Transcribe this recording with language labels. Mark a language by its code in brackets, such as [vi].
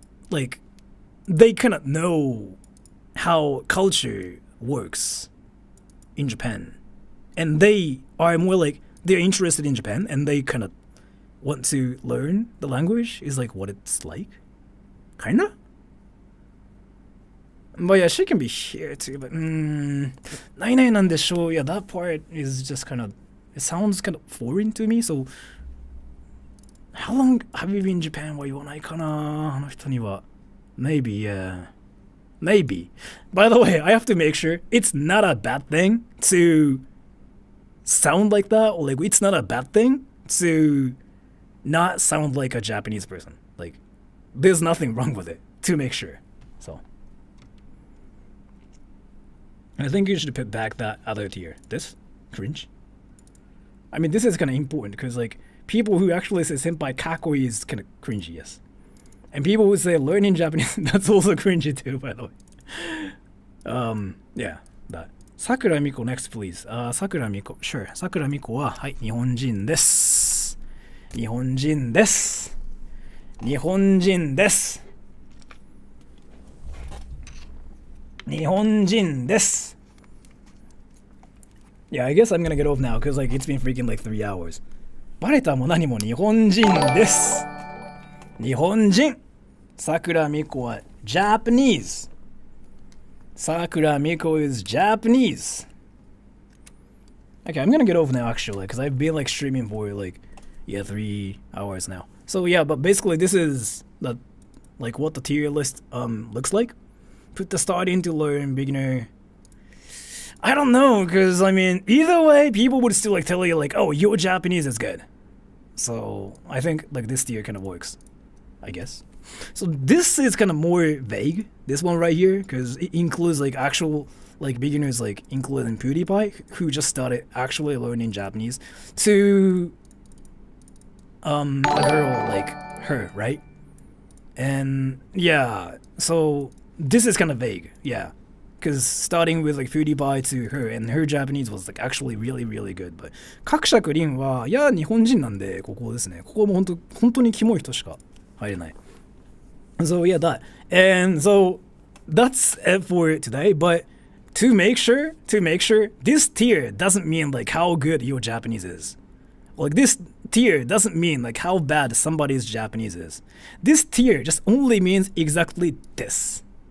[en] like they kind of know how culture works in Japan, and they are more like they're interested in Japan and they kind of want to learn the language is like what it's like, kinda. But yeah, she can be here too, but [ja] ないなんでしょう. [en] Yeah, that part is just kind of, it sounds kind of foreign to me. So how long have you been in Japan? [ja] は言わないかな、あの人には。 [en] Maybe, yeah. Maybe. By the way, I have to make sure it's not a bad thing to sound like that, or like it's not a bad thing to not sound like a Japanese person. Like, there's nothing wrong with it, to make sure. So I think you should put back that other tier. This? Cringe? I mean, this is kind of important because like people who actually say senpai kakoi is kind of cringy, yes. And people who say learning Japanese, that's also cringy too, by the way. Yeah, that. Sakura Miko next, please. Sakura Miko, sure. [ja] Sakura Miko は、はい、日本人です。日本人です。日本人です。日本人です。 [en] Yeah, I guess I'm gonna get off now because like it's been freaking like 3 hours. [ja] バレたも何も日本人です。日本人。Sakura Miko は Japanese. [en] Sakura Miko is Japanese. Okay, I'm gonna get off now actually because I've been like streaming for like 3 hours now. So yeah, but basically this is the like what the tier list looks like. Put the starting to learn, beginner. I don't know, because I mean, either way, people would still like tell you like, oh, your Japanese is good. So I think like this tier kind of works, I guess. So this is kind of more vague, this one right here, because it includes like actual like beginners like including PewDiePie who just started actually learning Japanese to a girl like her, right? And yeah, so this is kind of vague, yeah. Because starting with like PewDiePie to her, and her Japanese was like actually really, really good. [ja] But 各社クリンは、いや、日本人なんで、ここですね。ここも本当にキモい人しか入れない。 [en] So yeah, that. And so that's it for today. But to make sure, this tier doesn't mean like how good your Japanese is. Like this tier doesn't mean like how bad somebody's Japanese is. This tier just only means exactly this.